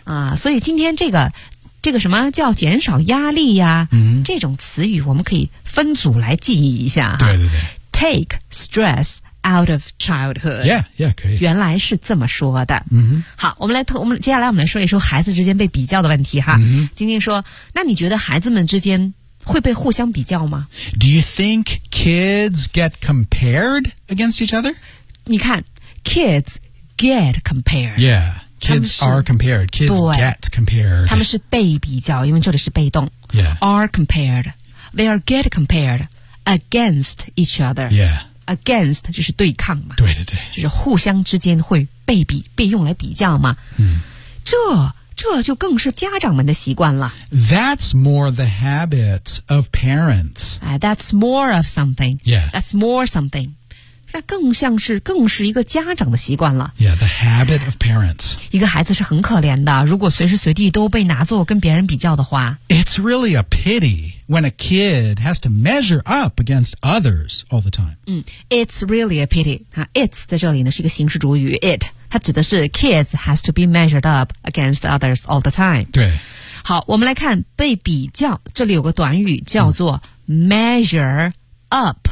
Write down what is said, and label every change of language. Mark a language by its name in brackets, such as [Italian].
[Chinese] 啊，所以今天这个什么叫减少压力呀、这种词语我们可以分组来记忆一下。对对对。 [English] Take stress out of childhood. Yeah, yeah, 可以。 [Chinese] 原来是这么说的。好，我们接下来我们来说一说孩子之间被比较的问题哈。晶晶说，那你觉得孩子们之间会被互相比较吗 [English] Do you think kids get compared against each other? 你看 kids get compared. Yeah, kids are compared. Kids get compared. [Chinese] 他们是被比较因为这里是被动。 [English] Yeah. Are compared. They are get compared. against each other. Yeah. [Chinese] Against 就是对抗嘛。对对对。就是互相之间会被比，被用来比较嘛。嗯。这就更是家长们的习惯了。 [English] That's more the habit of parents. That's more of something. Yeah. That's more something. [Chinese] 那更像是更是一个家长的习惯了。 [English] Yeah, the habit of parents. [Chinese] 一个孩子是很可怜的，如果随时随地都被拿作跟别人比较的话。 [English] It's really a pity when a kid has to measure up against others all the time. It's really a pity. It's [Chinese] 在这里呢是一个形式主语 [English] ，it [Chinese] 它指的是 [English] kids has to be measured up against others all the time. [Chinese] 对。好，我们来看被比较，这里有个短语叫做 measure up.